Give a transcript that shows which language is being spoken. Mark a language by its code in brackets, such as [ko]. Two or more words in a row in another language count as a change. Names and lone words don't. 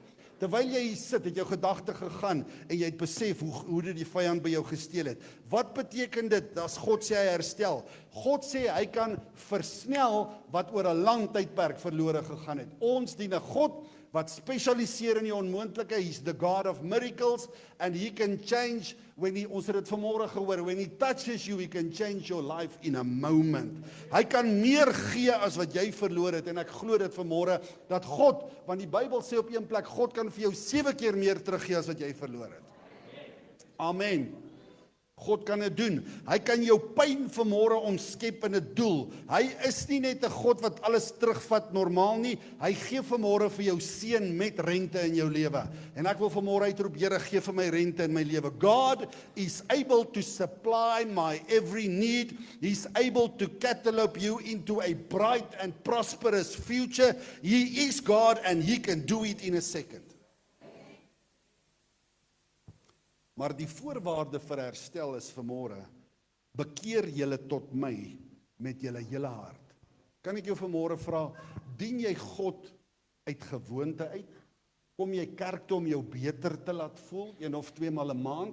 [af] Terwyl jy hier sit, het jou gedagte gegaan en jy het besef hoe dit die vyand by jou gesteel het. Wat beteken dit as God sê hy herstel? God sê hy kan versnel wat oor 'n lang tydperk verlore gegaan het. Ons dien 'n God wat spesialiseer in die onmoontlike. [en] He's the God of miracles and he can change [af] ons het dit vanmôre gehoor, [en] when he touches you, he can change your life in a moment. [af] Hy kan meer gee as wat jy verloor het en ek glo dit vanmôre dat God, want die Bybel sê op een plek, God kan vir jou 7 keer meer teruggee as wat jy verloor het. Amen. God kan dit doen. Hy kan jou pyn vanmôre omskep in 'n doel. Hy is nie net 'n God wat alles terugvat normaal nie. Hy gee vanmôre vir jou seën met rente in jou lewe. En ek wil vanmôre uitroep, Here, gee vir my rente in my lewe. [en] God is able to supply my every need. He's able to catapult you into a bright and prosperous future. He is God and he can do it in a second. [af] Maar die voorwaarde vir herstel is vanmôre, bekeer julle tot my met julle hele hart. Kan ek jou vanmôre vra, dien jy God uit gewoonte uit? Kom jy kerk toe om jou beter te laat voel, 1 of 2 maal 'n maand?